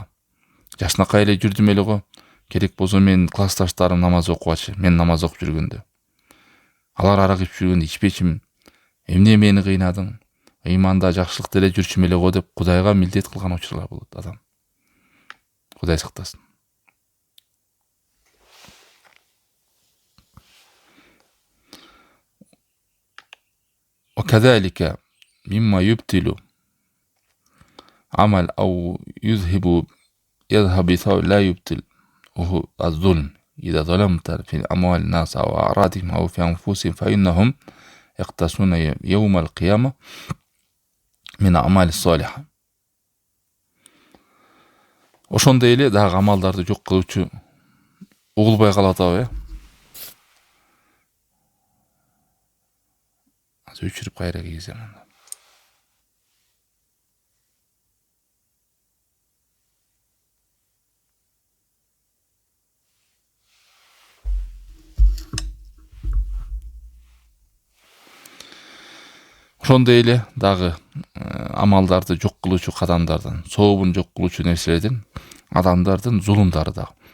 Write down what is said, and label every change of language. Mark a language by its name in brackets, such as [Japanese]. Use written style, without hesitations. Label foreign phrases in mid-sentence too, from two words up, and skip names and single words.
[Kyrgyz] Жашнакай эле жүрдүм эле го. Керек болсо менин классташтарым намаз окубачы, мен намаз окуп жүргөндө. Алар арак ичип жүргөндө ичпечимин. Эмне мени кыйнадың? Ыйманда жакшылыкта эле жүрчүм эле го деп Кудайга милдет кылган учурлар болот адам. Кудай сактасын. [Arabic] وكذلك مما يبطل عمل أو يذهب بثواب لا يبطل وهو الظلم. إذا ظلمت في أموال الناس أو أعراضهم أو في أنفسهم فإنهم يقتصون يوم القيامة من أعمال الصالحة. [Kyrgyz] Ошондой эле дагы амалдарды жок кылуучу угулбай калат абы, өчүрүп кайра кийгизем. Ошондой эле дагы амалдарды жок кылуучу кадамдардан, сообун жок кылуучу нерселерден адамдардын зулумдары да.